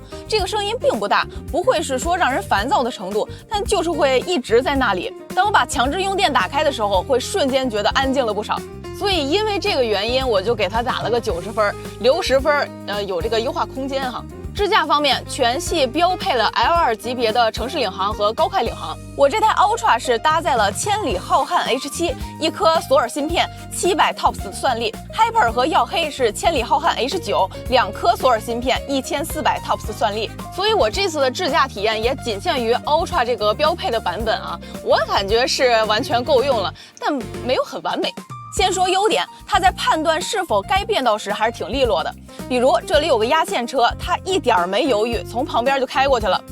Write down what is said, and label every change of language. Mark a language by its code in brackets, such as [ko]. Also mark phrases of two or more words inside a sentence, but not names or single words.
[zh] 這個聲音並不大，不會是說讓人煩躁的程度，但就是會一直在那裡。當我把強制用電打開的時候，會瞬間覺得安靜了不少。所以因為這個原因，我就給它打了個90分，留10分，有這個優化空間哈。支架方面，全系標配了 L2 級別的城市領航和高快領航。我這台 Ultra 是搭載了千里浩瀚 H7，一顆索爾芯片，700 TOPS 算力。Hyper 和耀黑是千里浩瀚 H9，2顆索爾芯片，1400 TOPS 算力。所以我這次的智駕體驗也僅限於 Ultra 這個標配的版本啊，我感覺是完全夠用了，但沒有很完美。先說優點，它在判斷是否該變道時還是挺利落的。比如這裡有個壓線車，它一點沒猶豫，從旁邊就開過去了。